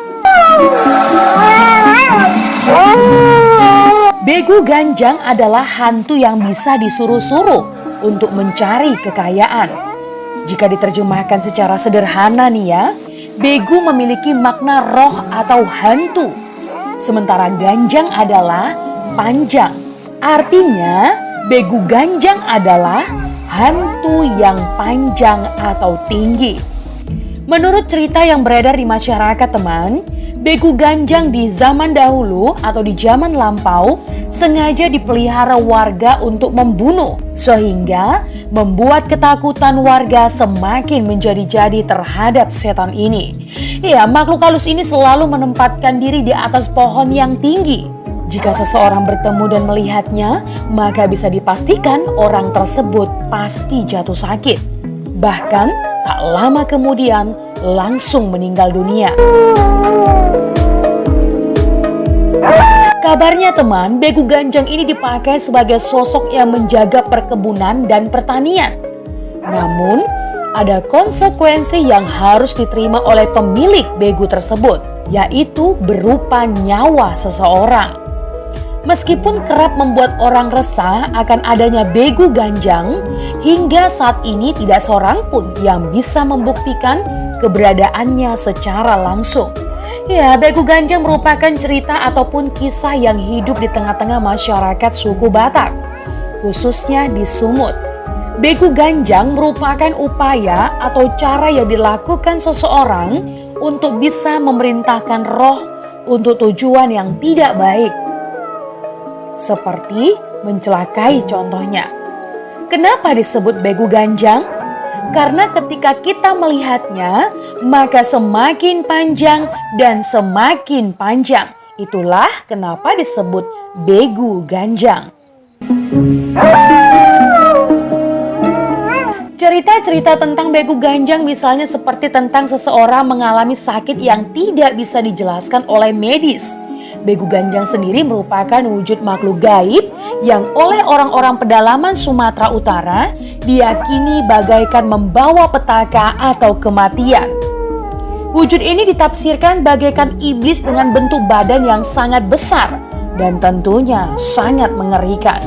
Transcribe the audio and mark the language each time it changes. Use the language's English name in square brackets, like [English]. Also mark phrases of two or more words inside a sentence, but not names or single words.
[Indonesian] Begu Ganjang adalah hantu yang bisa disuruh-suruh untuk mencari kekayaan. Jika diterjemahkan secara sederhana nih ya, begu memiliki makna roh atau hantu. Sementara ganjang adalah panjang. Artinya, begu ganjang adalah hantu yang panjang atau tinggi. Menurut cerita yang beredar di masyarakat teman, begu ganjang di zaman dahulu atau di zaman lampau sengaja dipelihara warga untuk membunuh, sehingga membuat ketakutan warga semakin menjadi-jadi terhadap setan ini. Ya, makhluk halus ini selalu menempatkan diri di atas pohon yang tinggi. Jika seseorang bertemu dan melihatnya, maka bisa dipastikan orang tersebut pasti jatuh sakit. Bahkan tak lama kemudian langsung meninggal dunia. Kabarnya teman, begu ganjang ini dipakai sebagai sosok yang menjaga perkebunan dan pertanian. Namun, ada konsekuensi yang harus diterima oleh pemilik begu tersebut, yaitu berupa nyawa seseorang. Meskipun kerap membuat orang resah akan adanya begu ganjang, hingga saat ini tidak seorang pun yang bisa membuktikan keberadaannya secara langsung. Ya, begu ganjang merupakan cerita ataupun kisah yang hidup di tengah-tengah masyarakat suku Batak, khususnya di Sumut. Begu ganjang merupakan upaya atau cara yang dilakukan seseorang untuk bisa memerintahkan roh untuk tujuan yang tidak baik, seperti mencelakai contohnya. Kenapa disebut begu ganjang? Karena ketika kita melihatnya, maka semakin panjang dan semakin panjang. Itulah kenapa disebut begu ganjang. Cerita-cerita tentang begu ganjang misalnya seperti tentang seseorang mengalami sakit yang tidak bisa dijelaskan oleh medis. Begu ganjang sendiri merupakan wujud makhluk gaib yang oleh orang-orang pedalaman Sumatera Utara diyakini bagaikan membawa petaka atau kematian. Wujud ini ditafsirkan bagaikan iblis dengan bentuk badan yang sangat besar dan tentunya sangat mengerikan.